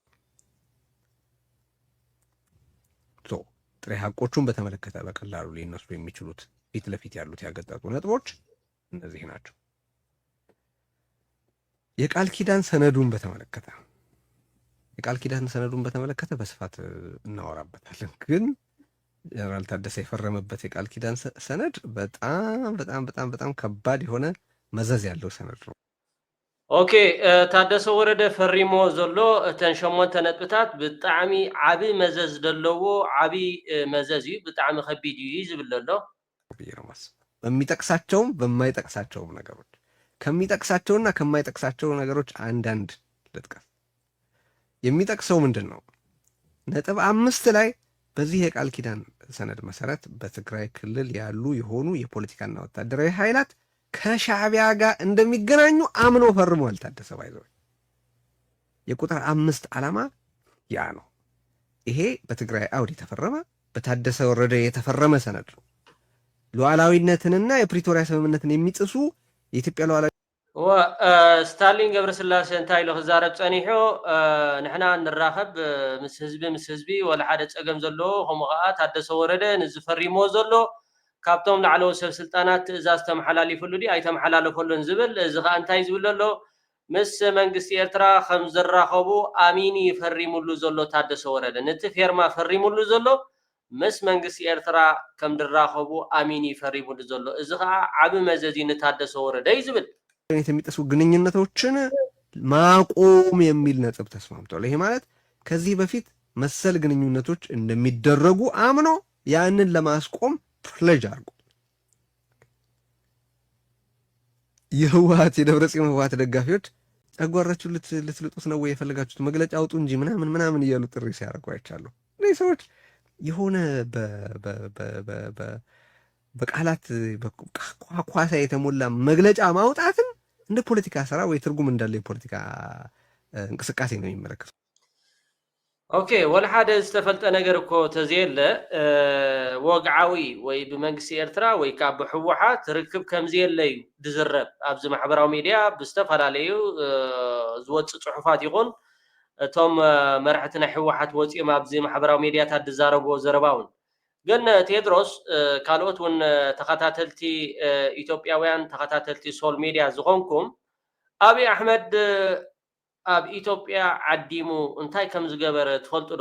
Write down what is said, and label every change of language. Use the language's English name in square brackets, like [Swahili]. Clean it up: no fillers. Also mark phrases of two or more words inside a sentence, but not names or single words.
[Amharic] ጥሬ ሀቆቹን በተመለከተ በቀላሉ ሊነሱ የሚችሉት ፊት ለፊት ያሉት ያገጠጡ ነጥቦች እነዚህ ናቸው። የቃል ኪዳን ሰነዱን በተመለከተ በስፋት እናወራበታለን። ግን ጀነራል ታደሰ የፈረመበት የቃል ኪዳን ሰነድ በጣም ከባድ የሆነ መዘዝ ያለው ሰነድ ነው። [Tigrinya] ኦኬ ታደሰ ወረደ ፈሪሞ ዘሎ እተን 8 ነጥብታት ብጣዕሚ ዓቢ መዘዝ ደለዎ ዓቢ መዘዝ እዩ። ብጣዕሚ ከቢድ እዩ ዝብል ዘሎ [Amharic] በሚጠቅሳቸውም በማይጠቅሳቸውም ነገሮች ከሚጠቅሳቸውና ከማይጠቅሳቸው ነገሮች አንዳንድ ልጥቀስ። የሚጠቅሰው ምንድን ነው? ነጥብ 5 ላይ በዚህ የቃል ኪዳን ሰነድ መሰረት በትግራይ ክልል ያሉ የሆኑ የፖለቲካና ወታደራዊ ኃይላት ከሻዕቢያ ጋር እንደሚገናኙ አምኖ ፈርሟል። ታደሰ ባይዘው የቁጥር 5 ዓላማ ያ ነው። ይሄ በትግራይ አውድ የተፈረመ በታደሰ ወረደ የተፈረመ ሰነድ ነው። ሉዓላዊነትንና የፕሪቶሪያ ስምምነትን የሚጥሱ የኢትዮጵያ ሉዓላዊ [Tigrinya] ስታሊን ገብረስላሴ እንታይ ኢሉ ክዛረብ ፀኒሑ ንሕና ንራኸብ ምስ ህዝቢ ወላ ሓደ ፀገም ዘለዎ ከምኡ ከዓ ታደሰ ወረደ ንዝፈሪሞ ዘሎ ካብቶም ላዕለዎ ሰብ ስልጣናት ትእዛዝ ተመሓላሊፉሉ ዲ ኣይተመሓላለፈሉን ዝብል እዚ ከዓ እንታይ ዝብል ኣሎ ምስ መንግስቲ ኤርትራ ከም ዝራኸቡ ኣሚን ይፈሪሙሉ ዘሎ ታደሰ ወረደ ነቲ ፌርማ ፈሪሙሉ ዘሎ ምስ መንግስቲ ኤርትራ ከም ዝራኸቡ ኣሚን ይፈሪሙሉ ዘሎ እዚ ከዓ ዓቢ መዘዝ ንታደሰ ወረደ እዩ ዝብል [Amharic] የሚጥሱ ግንኙነቶችን ማቆም የሚል ነጥብ ተስማምቷል። ይሄ ማለት ከዚህ በፊት መሰል ግንኙነቶች እንደሚደረጉ አምኖ ያንን ለማስቆም ፕሌጅ አድርጎ የደብረ ጽዮን ህወሓት ደጋፊዎች ጨጓራችሁ ልትልጡት ነው ወይ የፈለጋችሁት መግለጫ አውጡ እንጂ ምናምን እያሉ ጥሪ ሲያደርጉ አይቻለሁ። እነዚህ ሰዎች የሆነ በቃላት ኳኳሳ የተሞላ መግለጫ ማውጣትን እንደ ፖለቲካ ስራ ወይ ትርጉም እንዳለ የፖለቲካ እንቅስቃሴ ነው የሚመለከቱት። [Tigrinya] ኦኬ ወለሓደ ዝተፈልጠ ነገር እኮ ተዘየለ ወግዓዊ ወይ ብመንግስቲ ኤርትራ ወይ ካብ ብሕወሓት ርክብ ከምዘየለ እዩ ድዝረብ ኣብዚ ማሕበራዊ ሚድያ ብዝተፈላለዩ ዝወፅእ ፅሑፋት ይኹን እቶም መራሕቲ ናይ ሕወሓት ወፂኦም ኣብዚ ማሕበራዊ ሚድያታት ዝዛረብዎ ዘረባ እውን ግን ቴድሮስ ካልኦት እውን ተኸታተልቲ ኢትዮጵያውያን ተኸታተልቲ ሶል ሚድያ ዝኾንኩም ኣብይ ኣሕመድ ኣብ ኢትዮጵያ ዓዲሙ እንታይ ከም ዝገበረ ትፈልጡ ዶ?